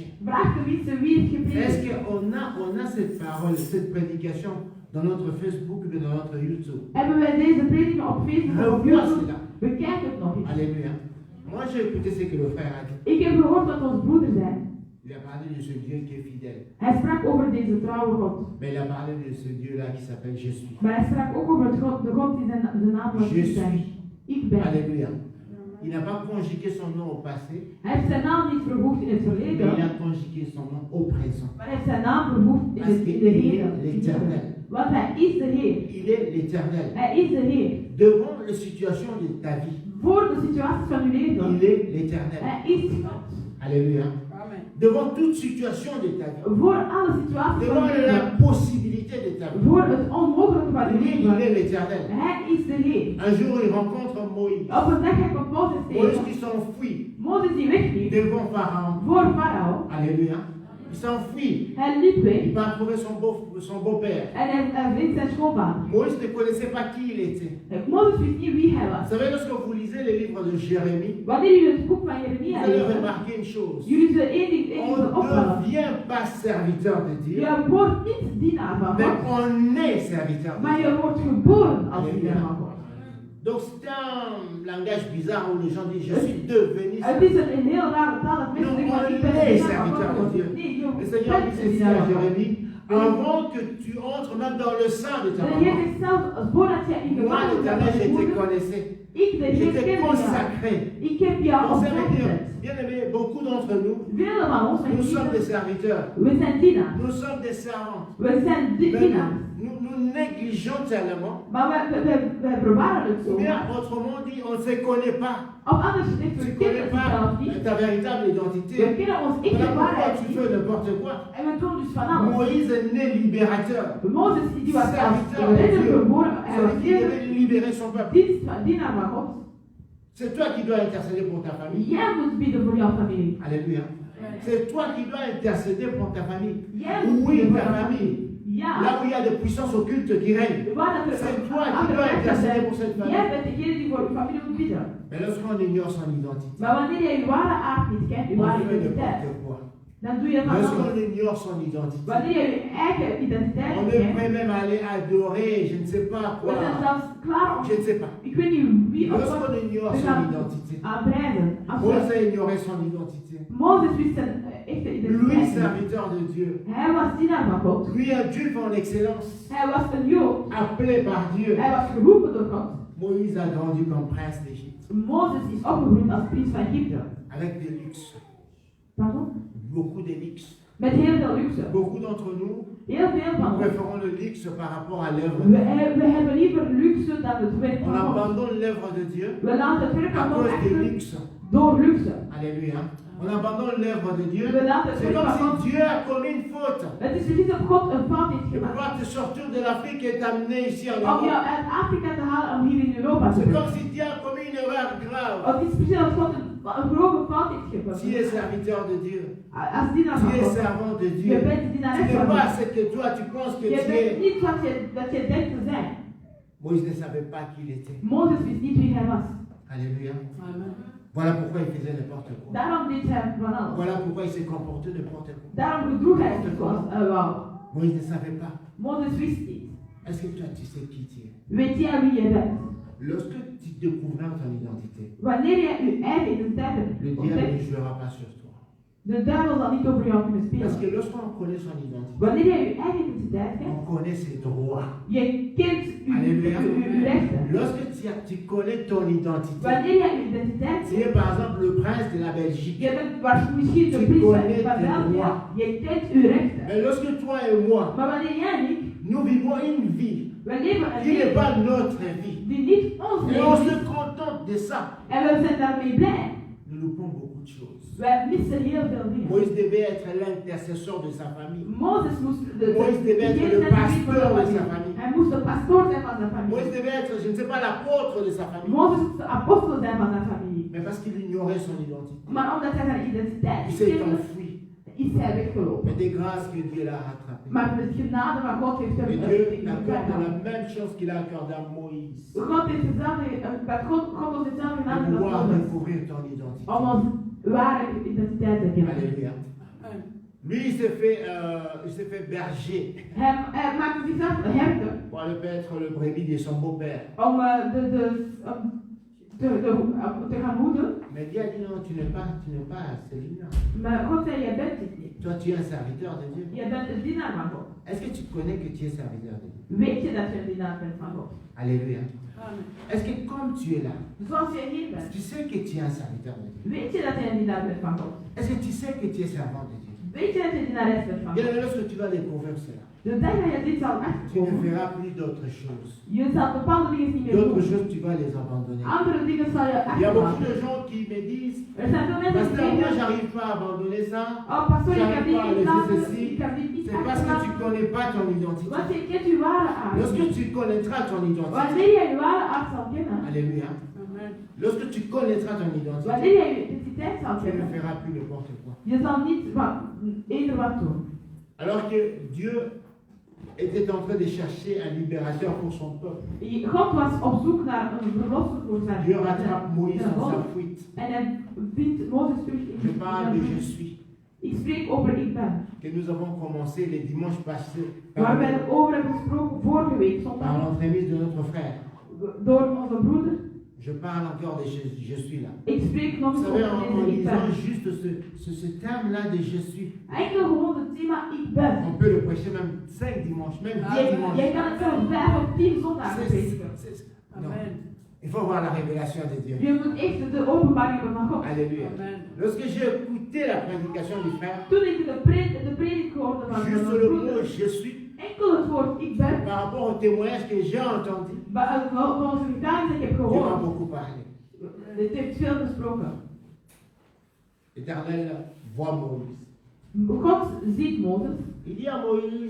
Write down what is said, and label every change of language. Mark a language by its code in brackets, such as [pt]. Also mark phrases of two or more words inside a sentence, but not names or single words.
[nl] vraag de mensen wie het [fr] Est-ce [nl] geprezen. [fr] qu'on a cette parole, cette prédication dans notre Facebook ou dans notre YouTube? [nl] Hebben wij deze predikingen op Facebook of op [fr] Revois [nl] YouTube? [fr] cela. [nl] Bekijk het nog eens. [fr] Alléluia. Moi, j'ai écouté ce que le frère a dit. [nl] Ik heb gehoord dat ons broeder zei. [fr] Il a parlé de ce Dieu qui est fidèle. [nl] Hij sprak over deze trouwe God. [fr] Mais il a parlé de ce Dieu-là qui s'appelle Je suis. [nl] Maar hij sprak ook over de God die zijn naam was [fr] Je [nl] Ik ben. [fr] suis. [nl] Ik ben. [fr] Alléluia. Il n'a pas conjugué son nom au passé, [nl] Hij heeft zijn naam niet vervoegd in het [fr] mais [nl] verleden, [fr] il a conjugué son nom au présent. [nl] maar hij heeft zijn naam vervoegd in [fr] Parce [nl] de [fr] qu'il est [nl] Heer. [fr] l'Éternel. [nl] Want hij is de Heer. [fr] Il est l'Éternel. [nl] Hij is de Heer. [fr] Devant les situations de ta vie, [nl] Voor de situaties van uw leven. [fr] il est l'Éternel. [nl] Hij is God. [fr] Alléluia. Amen. Devant toute situation de ta vie, [nl] Voor alle situaties van [fr] devant [nl] uw [fr] la [nl] leven. [fr] possibilité de ta vie, [nl] Voor het onmogelijke van uw [fr] il [nl] leven. [fr] est l'Éternel. [nl] Hij is de Heer. [fr] Un jour, il rencontre Moïse. [nl] Op een dag heb ik Mozes [fr] Moïse [nl] tegen. [fr] qui s'enfuit [nl] Mozes die wegliep [fr] devant Pharaon. [nl] voor Farao. [fr] Alléluia. Il s'enfuit. [nl] Hij liep [fr] Il [nl] weg [fr] va trouver son beau-père. [nl] en hij vindt zijn schoonvader. [fr] Moïse ne connaissait pas qui il était. [nl] Mozes wist niet wie hij [fr] Vous [nl] was. [fr] savez, lorsque vous lisez les livres de Jérémie, [nl] Wanneer jullie het boek van [fr] vous [nl] Jeremia [fr] allez [nl] lezen, [fr] remarquer une chose. [nl] jullie zullen één ding [fr] On [nl] zullen [fr] ne [nl] opvallen. [fr] devient pas serviteur de Dieu, [nl] Je wordt niet dienaar van [fr] mais [nl] God, [fr] on est serviteur de [nl] maar [fr] Dieu. [nl] je wordt geboren als dienaar van God. [fr] Donc c'est un langage bizarre où les gens disent je suis devenu [nl] Het is een heel rare taal dat mensen zeggen, maar ik ben een dienaar van God. Nee, je [fr] Le Seigneur dit [nl] bent een [fr] ceci [nl] dienaar [fr] à [nl] van God. [fr] Jérémie, avant que tu entres même dans le sein de ta [nl] De Heer [fr] maman, [nl] zegt zelf, voordat je in de [fr] moi [nl] maag [fr] l'Éternel, je te [nl] bent, [fr] connaissais. [nl] ik de [fr] Je [nl] Heer [fr] t'ai [nl] ken jou. [fr] consacré. [nl] Ik heb jou [fr] Donc ça veut dire, [nl] opgezet. [fr] bien aimé, beaucoup d'entre nous, [nl] Velen van ons zijn [fr] nous sommes des [nl] dienaars. [fr] serviteurs. [nl] We zijn dienaars. [fr] Nous sommes des servants. [nl] We zijn [fr] Mais [nl] dienaars. [fr] nous négligeons tellement. [nl] Maar we bewaren het zo. [fr] Ou bien, autrement dit, on ne se connaît pas. [nl] Of anders gezegd, [fr] Tu [nl] we [fr] ne connais [nl] kennen onszelf [fr] pas [nl] niet. [fr] ta véritable [nl] We [fr] identité. [nl] kennen ons [fr] Voilà [nl] echte [fr] pourquoi [nl] waarheid [fr] tu [nl] niet. [fr] fais n'importe quoi. [nl] En we doen dus van alles. [fr] Moïse est né libérateur. [nl] Mozes die was als [fr] Serviteur de [nl] redder [fr] Dieu. [nl] geboren. Hij was [fr] Celui qui [nl] eerder [fr] devait libérer son peuple. [nl] dienaar van God. [fr] C'est toi qui dois intercéder pour ta famille. [nl] Jij moet bidden voor jouw familie. [fr] Alléluia. C'est toi qui dois intercéder pour ta famille. [nl] Jij moet [fr] Oui, [nl] bidden voor [fr] ta [nl] jouw [fr] famille. [nl] Ja. [fr] Là où il y a des puissances occultes qui règnent. [nl] Waar dat er [fr] C'est toi qui [nl] andere [fr] dois [nl] mensen [fr] intercéder [nl] zijn. [fr] pour cette [nl] Jij [fr] famille. [nl] bent degene die voor je familie moet bidden. [fr] Mais lorsqu'on ignore son identité, [nl] Maar wanneer je je ware aard niet kent, je [fr] on [nl] ware [fr] fait [nl] identiteit, [fr] n'importe quoi. [nl] dan doe je van alles. [fr] Lorsqu'on ignore son identité, [nl] Wanneer je je eigen identiteit [fr] on [nl] niet [fr] est [nl] kent, [fr] prêt même à aller adorer, je ne sais pas [nl] we zijn [fr] quoi. [nl] zelfs klaar om, [fr] Je ne sais pas. [nl] ik weet niet wie of [fr] Lorsqu'on [nl] wat, [fr] ignore [nl] te [fr] son [nl] gaan [fr] identité, [nl] aanprijzen. Als [fr] Moïse [nl] we- [fr] a ignoré son identité. [nl] Mozes wist zijn echte [fr] Lui, [nl] identiteit. [fr] serviteur de Dieu. [nl] Hij was dienaar van God. [fr] Lui, un Juif en excellence, [nl] Hij was een Jood. [fr] appelé par Dieu. [nl] Hij was geroepen door God. [fr] Moïse a grandi comme prince d'Égypte, [nl] Mozes is opgegroeid als prins van Egypte. [fr] avec des luxes, Pardon? beaucoup de luxe. [nl] Met heel veel luxe. [fr] Beaucoup d'entre nous, [nl] Heel veel [fr] nous [nl] van ons. [fr] préférons le luxe par rapport à l'œuvre. [nl] We hebben liever luxe dan het werk [fr] On [nl] van God. [fr] abandonne l'œuvre de Dieu [nl] We laten het werk [fr] à [nl] van God [fr] cause des [nl] achter [fr] luxes. [nl] door luxe. [fr] Alléluia. On abandonne l'œuvre de Dieu. [nl] We laten het [fr] C'est [nl] werk [fr] comme [nl] van God. [fr] si Dieu a commis une faute. [nl] Het is precies of God een fout heeft [fr] De [nl] gemaakt. [fr] pouvoir te sortir de l'Afrique et t'amener ici en [nl] Om [fr] Europe. [nl] jou uit Afrika te halen om hier in Europa te [fr] C'est [nl] brengen. [fr] comme si Dieu a commis une erreur grave. [nl] Het is precies of God een grove fout heeft [fr] Tu es [nl] gemaakt. [fr] serviteur de Dieu. [nl] Als dienaar [fr] Tu [nl] van [fr] es [nl] God. [fr] servant de [nl] Je [fr] Dieu. [nl] bent [fr] Tu [nl] dienares [fr] n'es [nl] van [fr] pas [nl] God. [fr] ce que toi tu penses que [nl] Je [fr] tu [nl] bent [fr] es. [nl] niet wat je denkt te zijn. [fr] Moïse ne savait pas qui il était. [nl] Mozes wist niet wie hij was. [fr] Alléluia. Amen. Voilà pourquoi il faisait n'importe quoi. [nl] Daarom deed hij van alles. [fr] Voilà pourquoi il s'est comporté n'importe quoi. [nl] Daarom gedroeg hij zich zoals hij wou. [fr] Moïse ne savait pas. [nl] Mozes wist niet. [fr] Est-ce que toi tu sais qui tu es? [nl] Weet jij wie je bent? [fr] Lorsque tu découvres ton identité, [nl] Wanneer je je eigen identiteit [fr] le [nl] hebt [fr] diable [nl] ontdekt, [fr] ne jouera pas sur toi. [nl] de duivel zal niet over jou kunnen [fr] Parce [nl] spelen. [fr] que lorsqu'on connaît son identité, [nl] Wanneer je je eigen identiteit kent, [fr] on connaît ses droits. [nl] je kent [fr] Alléluia. [nl] uw rechten. [fr] Lorsque tu connais ton identité, [nl] Wanneer je je identiteit [fr] tu [nl] kent, [fr] es par exemple le prince de la Belgique. [nl] je bent misschien de [fr] Tu [nl] prins [fr] connais [nl] van [fr] tes [nl] België, [fr] droits. [nl] je kent uw rechten. [fr] Mais lorsque toi et moi, [nl] Maar wanneer jij en ik, [fr] nous vivons une vie [nl] we leven een [fr] qui n'est [nl] leven [fr] pas notre vie, [nl] die niet ons [fr] et on [nl] leven [fr] se [nl] is, [fr] contente de ça, [nl] en we zijn daarmee blij. [fr] nous loupons beaucoup de choses. [nl] Wij missen heel veel dingen. [fr] Moïse devait être l'intercesseur de sa famille. [nl] Mozes moest [fr] Moïse devait être le pasteur de sa famille. [nl] Hij moest de pastoor zijn van zijn [fr] Moïse [nl] familie. [fr] devait être, je ne sais pas, l'apôtre de sa famille. [nl] Mozes moest de apostel zijn van zijn familie. [fr] Mais parce qu'il ignorait son identité, [nl] Maar omdat hij zijn identiteit [fr] il [nl] niet [fr] s'est [nl] kende, [fr] enfui. [nl] is hij weggelopen. [fr] Mais des grâces que Dieu l'a rattrapé. [nl] Maar de genade van God heeft hem [fr] Et Dieu [nl] gekregen. [fr] accorde la même chose qu'il a accordé à Moïse. [nl] God heeft hetzelfde, dat God ons hetzelfde gedaan [fr] De [nl] als [fr] pouvoir [nl] Mozes. [fr] découvrir ton identité. [nl] Om onze ware identiteit te kennen. [fr] Alléluia. Amen. Lui, il s'est fait berger [nl] Hij maakte zichzelf een herder [fr] pour aller paître le brebis de son beau-père. [nl] om te gaan hoeden. [fr] Mais Dieu a dit non, tu n'es pas celui-là. [nl] Maar God zei, jij bent dit niet. [fr] Toi, tu es un serviteur de Dieu. [nl] Jij bent een dienaar van God. [fr] Est-ce que tu connais que tu es serviteur de Dieu? [nl] Weet je dat je een dienaar bent van God? [fr] Alléluia. Amen. Est-ce que comme tu es là, [nl] Zoals jij hier bent. [fr] tu sais que tu es un serviteur de Dieu? [nl] Weet je dat je een dienaar bent van God? [fr] Est-ce que tu sais que tu es servant de Dieu? [nl] Weet je dat je dienares bent van [fr] Bien, [nl] God? [fr] lorsque tu vas découvrir cela, [nl] De dag dat je dit zal [fr] tu ne [nl] achterkomen, [fr] feras plus d'autres choses. [nl] je zal bepaalde dingen niet meer [fr] D'autres [nl] doen. [fr] choses, tu vas les abandonner. [nl] Andere dingen zal je [fr] Il y a beaucoup [nl] achterlaten. [fr] de gens qui me disent, [nl] Er zijn veel mensen die [fr] Pasteur, moi, [nl] zeggen, [fr] j'arrive pas à abandonner ça. [nl] oh pastor, ik heb dit niet laten, [fr] ceci. [nl] ik heb dit niet [fr] C'est parce que tu ne [nl] achterlaten. [fr] connais pas ton identité. [nl] Want je kent je ware aard. [fr] Lorsque tu connaîtras ton identité, [nl] Wanneer je je ware aard zal kennen, [fr] alléluia. Amen. Lorsque tu connaîtras ton identité, [nl] wanneer je je identiteit autoriteit zal [fr] Tu ne [nl] hebben. [fr] feras plus n'importe quoi. [nl] Je zal niet eender wat doen. [fr] Alors que Dieu était en train de chercher un libérateur pour son peuple. [nl] God was op zoek naar een verlosser voor zijn [fr] Dieu rattrape Moïse [nl] zijn [fr] dans [nl] volk. [fr] sa fuite. [nl] En hij vindt Mozes terug in [fr] Je parle de je [nl] zijn [fr] suis. [nl] Ik spreek over ik ben. [fr] Que nous avons commencé les dimanches passés [nl] Waar wij het over hebben gesproken vorige week [fr] par [nl] zondag. [fr] l'entremise de notre frère. [nl] Door onze broeder. [fr] Je parle encore de je suis là. [nl] Ik spreek nog [fr] Vous [nl] eens [fr] savez, [nl] over [fr] en [nl] deze ik ben. [fr] lisant juste ce terme-là de je suis, [nl] Enkel gewoon het thema ik ben. [fr] on peut le prêcher même 5 dimanches, même 10 [nl] Jij [fr] dimanches. [nl] kan het zelfs 5 of 10 zondagen prediken. [fr] Non. Amen. Il faut voir la révélation de Dieu. [nl] Je moet echt de openbaring hebben van God. [fr] Alléluia. Amen. Lorsque j'ai écouté la prédication du frère, [nl] Toen ik de predik hoorde van [fr] juste [nl] mijn [fr] le mot [nl] broeder, [fr] je suis, [nl] enkel het woord ik ben, [fr] par rapport au témoignage que j'ai entendu, [nl] volgens de getuigenis die ik heb [fr] Dieu m'a [nl] gehoord, [fr] beaucoup parlé. [nl] dit heeft veel gesproken. [fr] L'Éternel voit Moïse. [nl] God ziet Mozes [fr] Il dit à Moïse,